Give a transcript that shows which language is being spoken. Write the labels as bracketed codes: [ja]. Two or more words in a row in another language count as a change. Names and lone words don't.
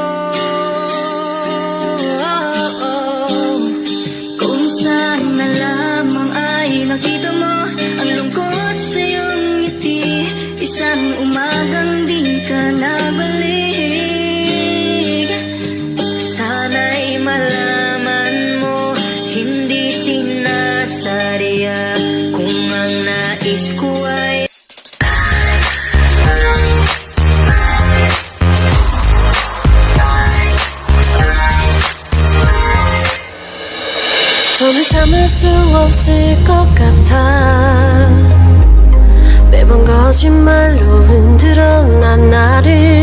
[tl] Kung saan na lamang ay nakita mo ang lungkot sa iyong ngiti. Isang umagang di ka nabalik. Sana'y malaman mo, hindi sinasadya. Kung ang nais ko ay [ko] 손을 참을 수 없을 것 같아. 매번 거짓말로 흔들어 난 나를